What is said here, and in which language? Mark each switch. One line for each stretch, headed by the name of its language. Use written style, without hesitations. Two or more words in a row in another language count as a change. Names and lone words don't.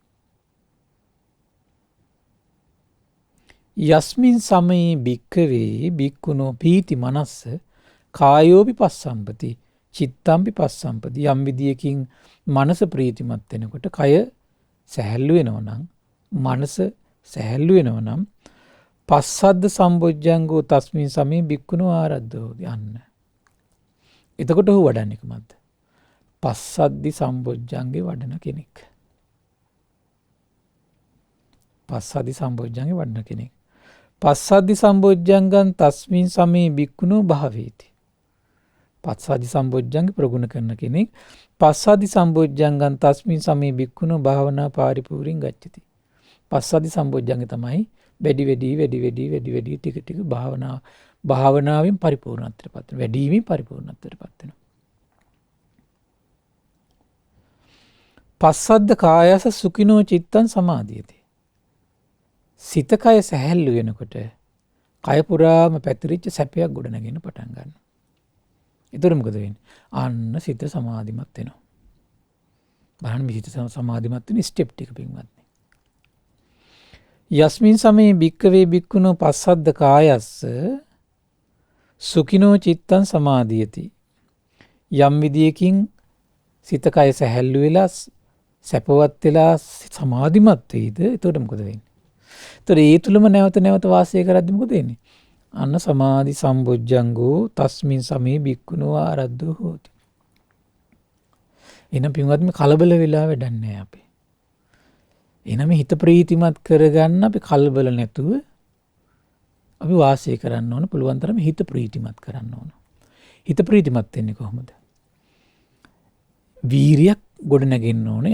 Pali: යස්මින් සමයේ භික්ඛවේ භික්ඛුනෝ පීති මනස්ස කායෝපි පස්සම්පති චිත්තම්පි පස්සම්පති
Sinhala: යම් විදියකින් මනස ප්‍රීතිමත් වෙනකොට කය සැහැල්ලු වෙනවා නම් මනස සැහැල්ලු වෙනවා නම්
Pali: පස්සද්ද සම්බොජ්ජංගෝ තස්මින් සමේ භික්ඛුනෝ ආරද්ධෝ යන්න.
Sinhala: එතකොට ඔහු වඩන්නේ කොහොමද?
Pali: පස්සද්දි සම්බොජ්ජංගේ
Sinhala: වඩන කෙනෙක්.
Pali: පස්සද්දි සම්බොජ්ජංගේ
Sinhala: වඩන කෙනෙක්.
Pali: පස්සද්දි සම්බොජ්ජංගං තස්මින් සමේ භික්ඛුනෝ භාවේති.
Sinhala: පස්සද්දි සම්බොජ්ජංගේ ප්‍රගුණ කරන කෙනෙක්
Pali: පස්සද්දි සම්බොජ්ජංගං තස්මින් සමේ භික්ඛුනෝ භාවනා පරිපූර්ණං ගච්ඡති. පස්සද්දි සම්බොජ්ජංගේ
Sinhala: තමයි වැඩි වැඩි ටික ටික භාවනාවෙන් පරිපූර්ණත්වයට පත් වෙනවා. වැඩිවීමෙන් පරිපූර්ණත්වයට පත් වෙනවා.
Pali: පස්සද්ද කායස සුඛිනෝ චිත්තං සමාධියති.
Sinhala: සිත කය සැහැල්ලු වෙනකොට කය පුරාම පැතිරිච්ච සැපයක් ගොඩනගෙන පටන් ගන්නවා. ඒතර මොකද වෙන්නේ? අන්න සිත සමාධිමත් වෙනවා. බලන්න මේ සිත සමාධිමත් වෙන ස්ටෙප් ටික පින්වත්නි.
Pali: යස්මින් සමේ භික්ඛවේ භික්ඛුනෝ පස්සද්ද කායස්ස සුඛිනෝ චිත්තං සමාධියති.
Sinhala: යම් විදියකින් සිත කය සැහැල්ලු වෙලා සැපවත් වෙලා සමාධිමත් වෙයිද? එතකොට මොකද වෙන්නේ? එතකොට ඒ තුලම නැවත නැවත වාසය කරද්දි මොකද වෙන්නේ?
Pali: අන්න සමාධි සම්බොජ්ජංගෝ තස්මින් සමේ භික්ඛුනෝ ආරද්ධෝ හෝති.
Sinhala: එනම් පින්වත් මේ කලබල වෙලා වැඩක් නැහැ අපි. එනම් හිත ප්‍රීතිමත් කරගන්න අපි කලබල නැතුව අපි වාසය කරන්න ඕන. පුළුවන් තරම හිත ප්‍රීතිමත් කරන්න ඕන. හිත ප්‍රීතිමත් වෙන්නේ කොහොමද? වීරියක් ගොඩ නැගෙන්න ඕනේ.